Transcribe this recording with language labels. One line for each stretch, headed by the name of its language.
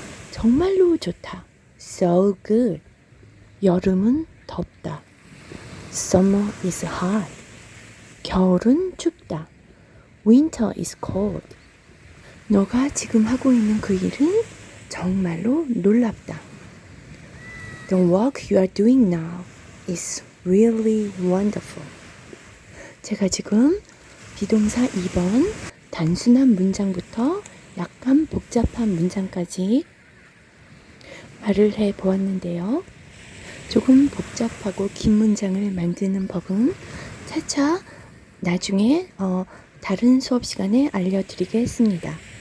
Korean: 정말로 좋다.
English: So good.
Korean: 여름은 덥다.
English: Summer is hot.
Korean: 겨울은 춥다.
English: Winter is cold.
Korean: 너가 지금 하고 있는 그 일은 정말로 놀랍다.
English: The work you are doing now is really wonderful.
Korean: 제가 지금 비동사 2번 단순한 문장부터 약간 복잡한 문장까지 말을 해 보았는데요. 조금 복잡하고 긴 문장을 만드는 법은 차차 나중에 다른 수업 시간에 알려드리겠습니다.